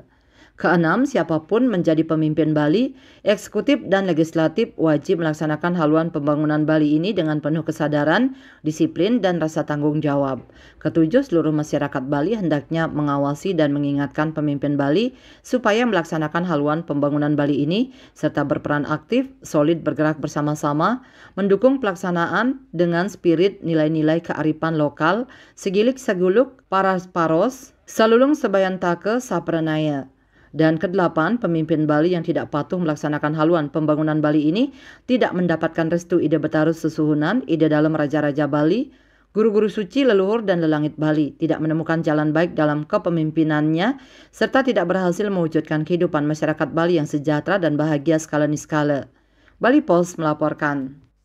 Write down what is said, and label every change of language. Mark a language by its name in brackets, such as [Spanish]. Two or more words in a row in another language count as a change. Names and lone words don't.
[Indonesian] Keenam, siapapun menjadi pemimpin Bali, eksekutif dan legislatif wajib melaksanakan haluan pembangunan Bali ini dengan penuh kesadaran, disiplin, dan rasa tanggung jawab. Ketujuh, seluruh masyarakat Bali hendaknya mengawasi dan mengingatkan pemimpin Bali supaya melaksanakan haluan pembangunan Bali ini, serta berperan aktif, solid bergerak bersama-sama, mendukung pelaksanaan dengan spirit nilai-nilai kearifan lokal, [Balinese] segilik seguluk, paras paros, salulung sebayantake sapranaya. [Indonesian] Dan kedelapan, pemimpin Bali yang tidak patuh melaksanakan haluan pembangunan Bali ini tidak mendapatkan restu Ide Betara Susuhunan, Ide dalam Raja-Raja Bali, Guru-Guru Suci, leluhur, dan lelangit Bali, tidak menemukan jalan baik dalam kepemimpinannya, serta tidak berhasil mewujudkan kehidupan masyarakat Bali yang sejahtera dan bahagia [Balinese] skala niskala. [Indonesian] Bali Post melaporkan.